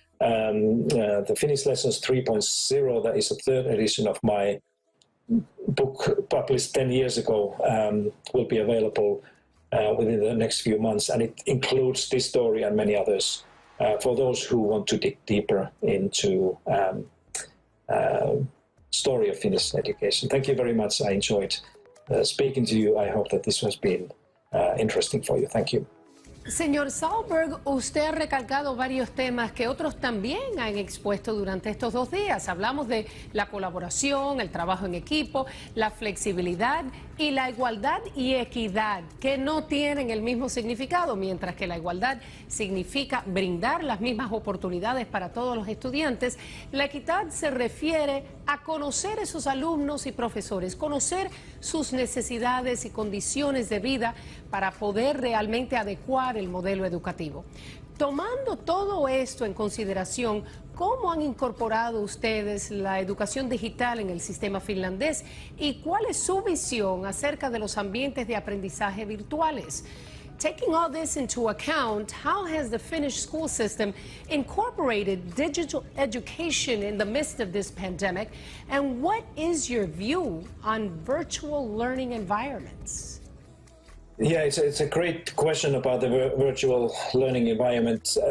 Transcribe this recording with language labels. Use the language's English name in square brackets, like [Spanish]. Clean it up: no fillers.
[English] The Finnish Lessons 3.0, that is the 3rd edition of my book published 10 years ago, will be available within the next few months, and it includes this story and many others for those who want to dig deeper into story of Finnish education. Thank you very much. I enjoyed speaking to you. I hope that this has been interesting for you. Thank you. [Spanish] Señor Sahlberg, usted ha recalcado varios temas que otros también han expuesto durante estos 2 días. Hablamos de la colaboración, el trabajo en equipo, la flexibilidad y la igualdad y equidad, que no tienen el mismo significado, mientras que la igualdad significa brindar las mismas oportunidades para todos los estudiantes. La equidad se refiere a conocer a esos alumnos y profesores, conocer sus necesidades y condiciones de vida para poder realmente adecuar el modelo educativo. Tomando todo esto en consideración, ¿cómo han incorporado ustedes la educación digital en el sistema finlandés y cuál es su visión acerca de los ambientes de aprendizaje virtuales? [English] Taking all this into account, how has the Finnish school system incorporated digital education in the midst of this pandemic? And what is your view on virtual learning environments? Yeah, it's a great question about the virtual learning environment.